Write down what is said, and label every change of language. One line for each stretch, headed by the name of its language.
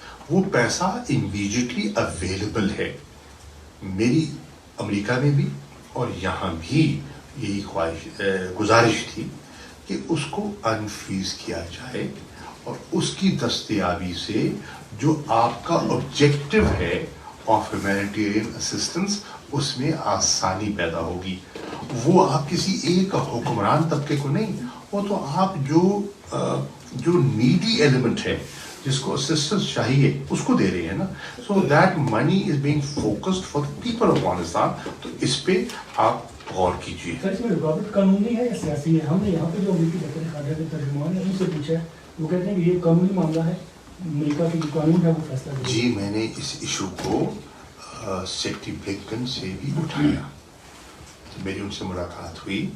Urdu: وہ پیسہ immediately available ہے. میری امریکہ میں بھی اور یہاں بھی یہی گزارش تھی کہ اس کو انفریز کیا جائے، اور اس کی دستیابی سے جو آپ کا آبجیکٹو ہے
English: of humanitarian assistance,
Urdu: اس میں آسانی پیدا ہوگی. وہ آپ کسی ایک حکمران طبقے کو نہیں، وہ تو آپ جو نیڈی ایلیمنٹ ہے جس کو اسسٹنس چاہیے اس کو دے رہے ہیں نا.
English: So that money is being focused for the people of Afghanistan.
Urdu: تو اس پہ آپ غور کیجیے. سر اس میں رکاوٹ قانونی ہے یا سیاسی ہے؟ ہم نے یہاں پہ جو امریکی دفتر خارجہ کے ترجمان ہیں ان سے پوچھا ہے، وہ کہتے ہیں کہ یہ قانونی معاملہ ہے، امریکہ کی جو قانون ہے وہ فیصلہ کرے گا. جی میں نے اس ایشو کو سیکرٹری بلنکن سے بھی اٹھایا، میری ان سے ملاقات ہوئی.